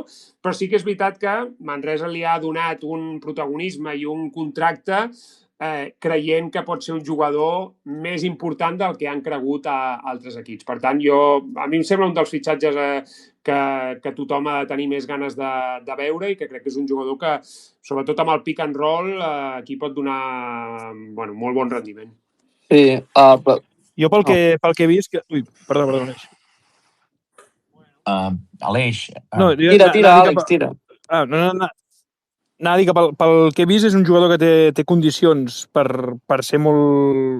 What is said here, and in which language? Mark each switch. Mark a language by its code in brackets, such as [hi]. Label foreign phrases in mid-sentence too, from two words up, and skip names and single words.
[ca] Però sí que és veritat que Manresa li ha donat un protagonisme i un contracte creient que pot ser un jugador més important del que han cregut a altres equips. Per tant, a mi em sembla un dels fitxatges que tothom ha de tenir més ganes de veure, i que crec que és un jugador que, sobretot amb el [en] pick and roll, [ca] aquí pot donar molt bon rendiment. Sí, jo pel que he vist... Ui, perdó, Aleix. Aleix. Tira, Àlex, tira. No. Anava a dir que pel que he vist és un jugador que té condicions per ser molt...